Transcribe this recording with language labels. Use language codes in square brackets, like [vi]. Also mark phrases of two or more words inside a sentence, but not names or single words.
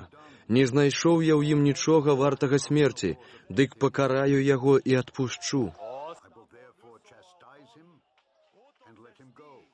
[be] Не знайшоў я ў ім нічога вартага смерці, дык пакараю яго і адпушчу». [en] I will therefore chastise him and let him go.